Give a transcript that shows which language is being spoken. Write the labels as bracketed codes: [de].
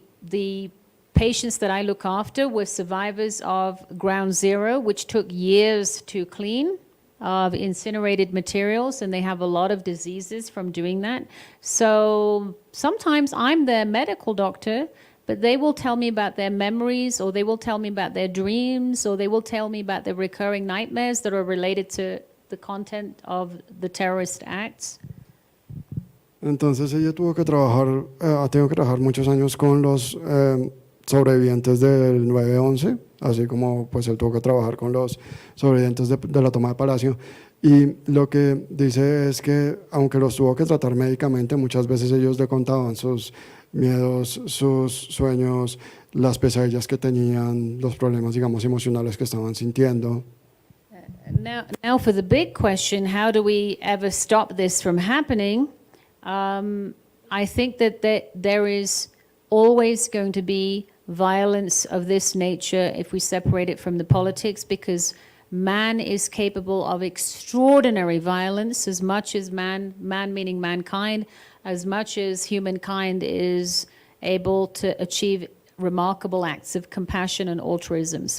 [en] The patients that I look after were survivors of Ground Zero, which took years to clean, of incinerated materials, and they have a lot of diseases from doing that. So sometimes I'm their medical doctor, but they will tell me about their memories, or they will tell me about their dreams, or they will tell me about their recurring nightmares that are related to the content of the terrorist acts. [es] Entonces ella ha tenido que trabajar muchos años con los sobrevivientes del 9/11, así como pues él tuvo que trabajar con los sobrevivientes de la toma de Palacio. Y lo que dice es que aunque los tuvo que tratar médicamente, muchas veces ellos le contaban sus miedos, sus sueños, las pesadillas que tenían, los problemas, digamos, emocionales que estaban sintiendo. [en] Now for the big question, how do we ever stop this from happening? I think that there is always going to be violence of this nature if we separate it from the politics, because man is capable of extraordinary violence as much as man meaning mankind, as much as humankind is able to achieve remarkable acts of compassion and altruism.